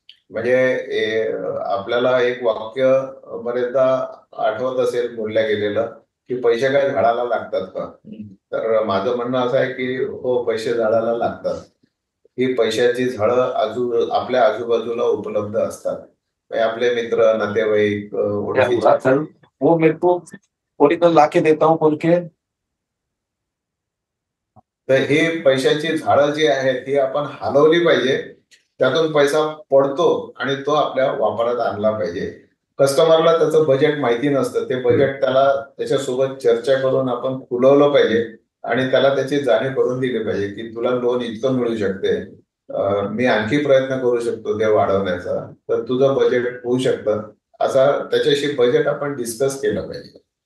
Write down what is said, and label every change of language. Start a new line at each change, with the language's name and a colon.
Marathi: म्हणजे आपल्याला एक वाक्य बरेचदा आठवत असेल बोलल्या गेलेलं की पैसे काय झाडाला लागतात का? तर माझं म्हणणं असं आहे की हो, पैसे झाडाला लागतात. ही पैशाची झाडं आपल्या आजूबाजूला उपलब्ध असतात. म्हणजे आपले मित्र, नातेवाईक, ओळखीचे.
Hindi: वो मेरे को ओरिजिनल ला के देता हूँ बोल के.
Marathi: तर ही पैशाची झाडं जी आहेत ती आपण हलवली पाहिजे, त्यातून पैसा पडतो आणि तो आपल्या वापरात आणला पाहिजे. कस्टमरला त्याचं बजेट माहिती नसतं, ते बजेट त्याला त्याच्यासोबत चर्चा करून आपण खुलवलं पाहिजे आणि त्याला त्याची जाणीव करून दिली पाहिजे की तुला लोन इतकं मिळू शकते, मी आणखी प्रयत्न करू शकतो ते वाढवण्याचा, तर तुझं बजेट होऊ शकतं, असा त्याच्याशी बजेट आपण डिस्कस केलं पाहिजे.